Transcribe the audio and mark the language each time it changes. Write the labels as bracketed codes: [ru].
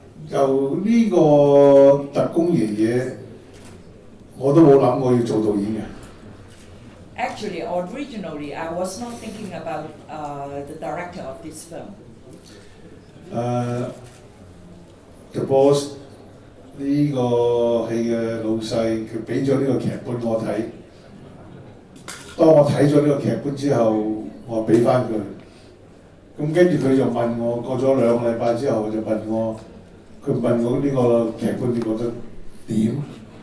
[yue] 就呢個特工爺爺，我都冇諗過要做導演嘅。 [en] Actually, originally, I was not thinking about the director of this film. The boss [yue] 呢個戲嘅老細，佢俾咗呢個劇本我睇。當我睇咗呢個劇本之後，我俾翻佢。咁跟住佢就問我，過咗2個禮拜之後就問我，佢問我呢個劇本你覺得點？